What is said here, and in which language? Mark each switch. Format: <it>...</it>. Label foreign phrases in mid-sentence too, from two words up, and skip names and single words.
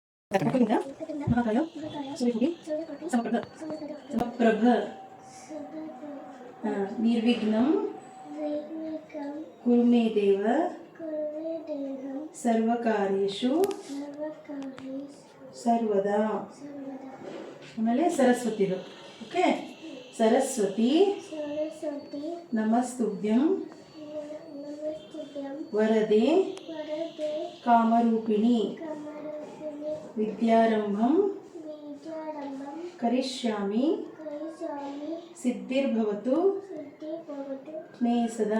<sa>वक्रतुण्ड, महाकाय, सूर्यकोटि, समप्रभ, निर्विघ्नं, कुरु मे देव, सर्वकार्येषु, सर्वदा.</sa> <kn>ಆಮೇಲೆ ಸರಸ್ವತಿ.</kn> <sa>ಓಕೆ, ಸರಸ್ವತಿ ನಮಸ್ತುಭ್ಯಂ ವರದೆ ಕಾಮರೂಪಿಣಿ ವಿದ್ಯಾರಂಭಂ ಕರಿಷ್ಯಾಮಿ ಸಿದ್ಧಿರ್ಭವತು ಮೇ ಸದಾ.</sa>